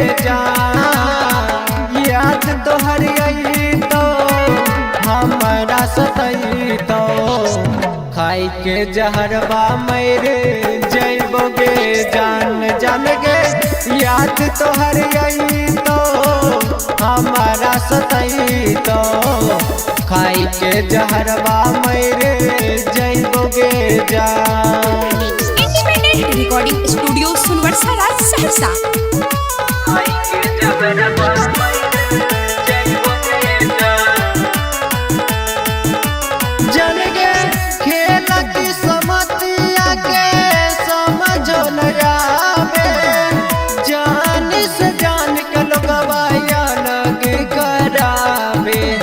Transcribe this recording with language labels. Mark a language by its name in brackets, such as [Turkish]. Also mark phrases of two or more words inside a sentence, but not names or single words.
[Maithili] जान याद तोहर आई तो हमारा सतई तो खाई के जहरबा मरे जइबोगे जान जान गे याद तोहर आई तो हमारा सतई तो खाई के जहरबा मरे जइबोगे जान [English] independent recording studio सुनवरसा राज सहरसा। [Maithili] खाई के जहरबा जान गे खेल की समतिया के समझो न आवे जान से जान के लोगवा लगे करावे